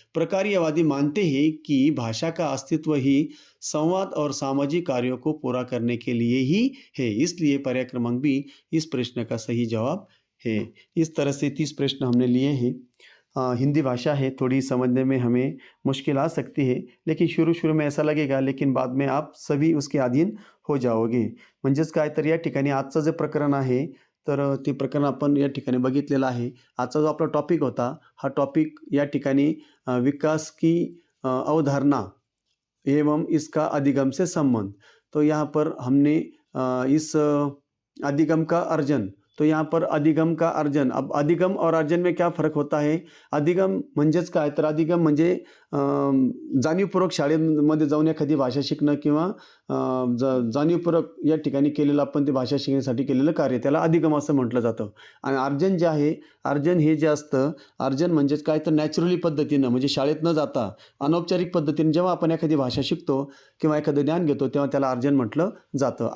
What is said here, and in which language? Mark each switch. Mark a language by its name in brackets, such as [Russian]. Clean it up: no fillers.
[Hindi] प्रकार्यवादी मानते हैं कि भाषा का अस्तित्व ही संवाद और सामाजिक कार्यों को पूरा करने के लिए ही है। इसलिए पर्याय क्रमांक बी इस प्रश्न का सही जवाब है। इस तरह से 30 प्रश्न हमने लिए हैं। हिंदी भाषा है, थोड़ी समझने में हमें मुश्किल आ सकती है, लेकिन शुरू में ऐसा लगेगा, लेकिन बाद में आप सभी उसके अधीन हो जाओगे. [Marathi] म्हणजेच काय तर या ठिकाणी आजचं जे प्रकरण आहे तर ते प्रकरण आपण या ठिकाणी बघितलेलं आहे. आजचा जो आपला टॉपिक होता, हा टॉपिक या ठिकाणी [Hindi] विकास की अवधारणा एवं इसका अधिगम से संबंध. तो यहाँ पर हमने इस अधिगम का अर्जन, तो यहाँ पर अधिगम का अर्जन. अब अधिगम और अर्जन में क्या फरक होता है? [Marathi] अधिगम म्हणजेच काय तर अधिगम म्हणजे जाणीवपूर्वक शाळेमध्ये जाऊन एखादी भाषा शिकणं किंवा जाणीवपूर्वक या ठिकाणी केलेलं आपण ते भाषा शिकण्यासाठी केलेलं कार्य, त्याला अधिगम असं म्हटलं जातं. आणि अर्जन जे आहे, अर्जन हे जे असतं, अर्जन म्हणजेच काय तर नॅचरली पद्धतीनं, म्हणजे शाळेत न जाता अनौपचारिक पद्धतीने जेव्हा आपण एखादी भाषा शिकतो किंवा एखादं ज्ञान घेतो तेव्हा त्याला अर्जन म्हटलं जातं.